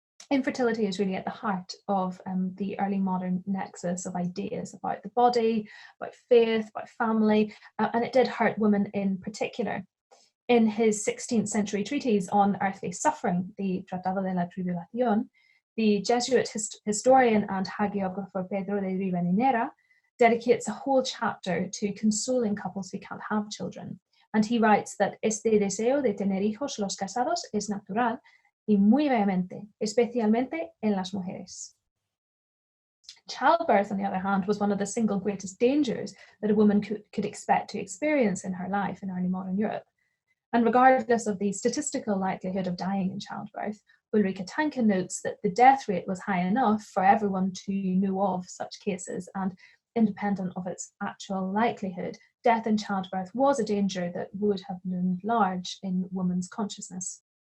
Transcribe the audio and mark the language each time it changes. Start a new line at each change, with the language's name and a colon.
English: Infertility is really at the heart of the early modern nexus of ideas about the body, about faith, about family, and it did hurt women in particular. In his 16th century treatise on earthly suffering, the Tratado de la Tribulación, the Jesuit historian and hagiographer Pedro de Rivadeneira dedicates a whole chapter to consoling couples who can't have children. And he writes that
Spanish: este deseo de tener hijos los casados es natural y muy vehemente, especialmente en las mujeres.
English: Childbirth, on the other hand, was one of the single greatest dangers that a woman could expect to experience in her life in early modern Europe. And regardless of the statistical likelihood of dying in childbirth, Ulrike Tanke notes that the death rate was high enough for everyone to know of such cases, and independent of its actual likelihood, death in childbirth was a danger that would have loomed large in women's consciousness.